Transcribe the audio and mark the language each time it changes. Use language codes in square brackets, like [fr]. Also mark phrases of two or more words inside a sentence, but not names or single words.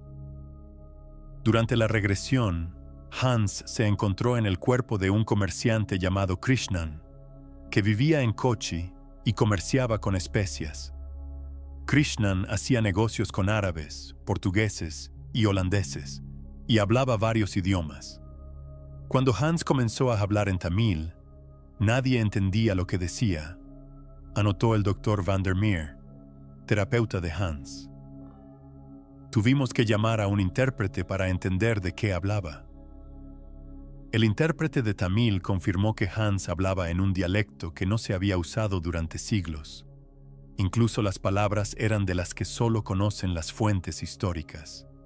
[es] Durante la regresión, Hans se encontró en el cuerpo de un comerciante llamado Krishnan, que vivía en Kochi y comerciaba con especias. Krishnan hacía negocios con árabes, portugueses y holandeses, y hablaba varios idiomas. Cuando Hans comenzó a hablar en tamil, nadie entendía lo que decía, anotó el Dr. Van der Meer, terapeuta de Hans. Tuvimos que llamar a un intérprete para entender de qué hablaba. El intérprete de tamil confirmó que Hans hablaba en un dialecto que no se había usado durante siglos. Incluso las palabras eran de las que solo conocen las fuentes históricas.